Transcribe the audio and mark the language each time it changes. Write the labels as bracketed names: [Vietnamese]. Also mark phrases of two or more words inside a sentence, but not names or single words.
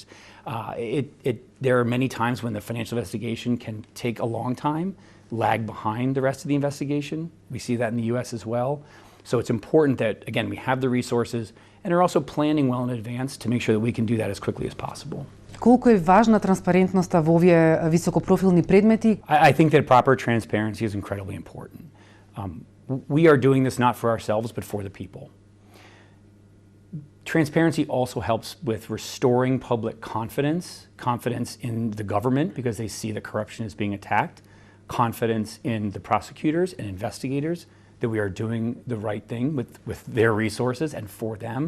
[English] There are many times when the financial investigation can take a long time, lag behind the rest of the investigation. We see that in the U.S. as well. So it's important that, again, we have the resources and are also planning well in advance to make sure that we can do that as quickly as possible. [Macedonian] Колку е важна транспарентноста во овие високопрофилни предмети? [English] I think that proper transparency is incredibly important. We are doing this not for ourselves, but for the people. Transparency also helps with restoring public confidence in the government because they see that corruption is being attacked, confidence in the prosecutors and investigators that we are doing the right thing with their resources and for them.